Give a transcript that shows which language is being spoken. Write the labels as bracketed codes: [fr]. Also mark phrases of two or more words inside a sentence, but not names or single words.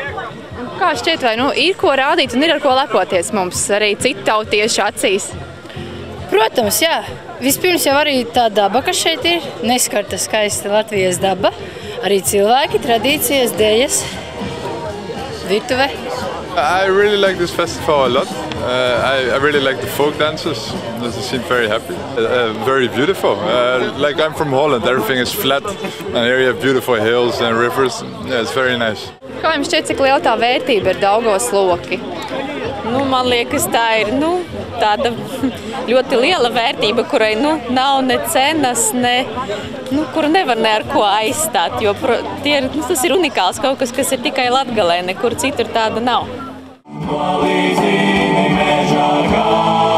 [lv] Kā šķiet, vai ir ko rādīt un ir ar ko lepoties mums arī citu tautiešu acīs? Protams, jā. Vispirms jau arī tā daba, kas šeit ir, neskarta skaista Latvijas daba, arī cilvēki, tradīcijas, dēļas, virtuve. [en] I really like this festival a lot. I really like the folk dances. They seem very happy, very beautiful. Like I'm from Holland, everything is flat, and here you have beautiful hills and rivers. Yeah, it's very nice. [lv] Kā jums šķiet, cik liela tā vērtība ir Daugavas loki? Man liekas, tā ir tāda ļoti liela vērtība, kurai nav ne cenas, kuru nevar ne ar ko aizstāt, jo tas ir unikāls kaut kas, kas ir tikai Latgalē, nekur citur tāda nav.